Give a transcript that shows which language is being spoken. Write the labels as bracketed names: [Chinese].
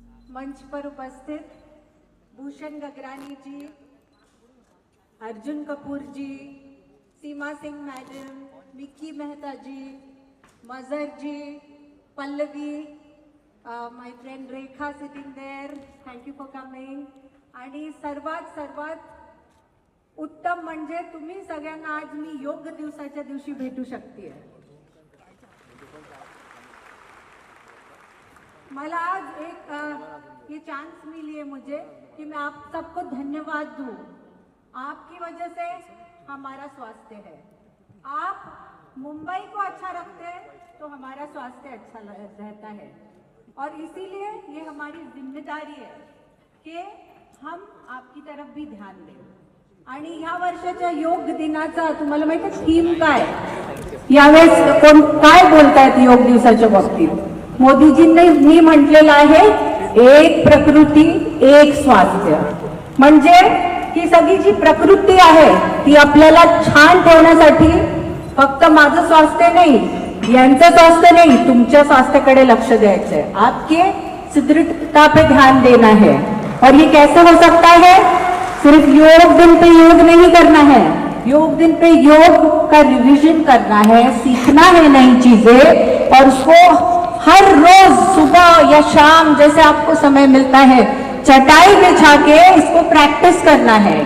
[Hindi] मंच पर उपस्थित भूषण गगरानी जी, अर्जुन कपूर जी, सीमा सिंह मैडम, मिक्की मेहता जी, मजर जी, Pallavi, [English] My friend Rekha sitting there, thank you for coming. [Marathi] आणि सर्वात उत्तम म्हणजे तुम्ही सगळ्यांना आज मी योग दिवसाच्या दिवशी भेटू शकते. मला आज एक [Hindi] ये चांस मिली है मुझे कि मैं आप सबको धन्यवाद दूं. आपकी वजह से हमारा स्वास्थ्य है. आप मुंबई को अच्छा रखते हैं तो हमारा स्वास्थ्य अच्छा रहता है. और इसीलिए ये हमारी जिम्मेदारी है कि हम आपकी तरफ भी ध्यान दें. [Marathi] आणि ह्या वर्षाच्या योग दिनाचा तुम्हाला माहिती आहे थीम काय? यावेळेस कोण काय बोलतायत योग दिवसाच्या बाबतीत? मोदीजींनी म्हटलेलं आहे एक प्रकृती एक स्वास्थ्य. म्हणजे ही सगळी जी प्रकृती आहे ती आपल्याला छान ठेवण्यासाठी फक्त माझं स्वास्थ्य नाही, यांचं स्वास्थ्य नहीं, तुमच्या स्वास्थ्याकडे लक्ष द्यायचं है. [Hindi] आपके सुदृढ़ता पे ध्यान देना है. और ये कैसे हो सकता है? सिर्फ योग दिन पे योग नहीं करना है, योग दिन पे योग का रिवीजन करना है, सीखना है नई चीजें और उसको हर रोज सुबह या शाम जैसे आपको समय मिलता है चटाई बिछा के इसको प्रैक्टिस करना है.